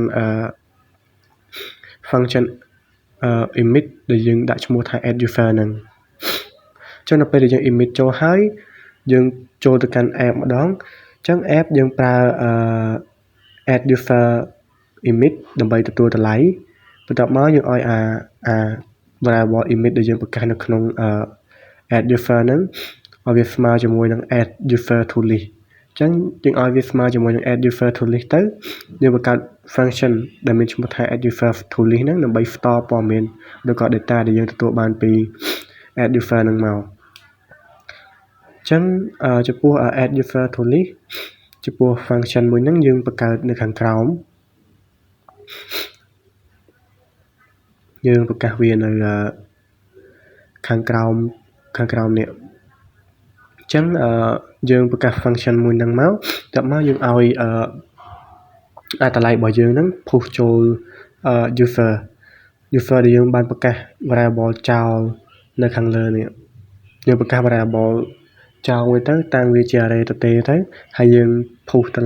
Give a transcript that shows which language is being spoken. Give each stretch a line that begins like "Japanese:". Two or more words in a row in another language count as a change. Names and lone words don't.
Khmer: function emit ដែលយើងដាក់ឈ្មោះថា add user ហ្នឹងចឹងនៅពេលដែលយើង emit ចូលហើយយើងចូលទៅកាន់ app ម្ដងចឹង app យើងប្រើadd user emit ដើម្បីទទួលតម្លៃបន្ទាប់មកយើងឲ្យvariable emit ដែលយើងបង្កើតនៅក្នុងadd user ហ្នឹងឲ្យ វាស្មើជាមួយនឹង add user to list ចឹងយើងឲ្យវាស្មើជាមួយនឹង add user to list ទៅយើងបង្កើត function ដែលមានឈ្មោះថា add user to list ហ្នឹងដើម្បី store ព័ត៌មានឬក៏ data ដែលយើងទទួលបានពី add user ហ្នឹងមកចឹងចំពោះ add user to list ចំពោះ function មួយហ្នឹងយើងបង្កើតនៅខាងក្រោម យើងប្រកាសវានៅខាងក្រោមនេះចឹងយើងប្រកាស function មួយហ្នឹងមកតែមកយើងឲ្យតម្លៃរបស់យើងហ្នឹង push ចូល user ដែលយើងបានប្រកាស variable ចោលនៅខាងលើនេះយើងប្រកាស variable ចោលមួយទៅតាំងវាជា array ទៅហើយយើង push តម្លៃ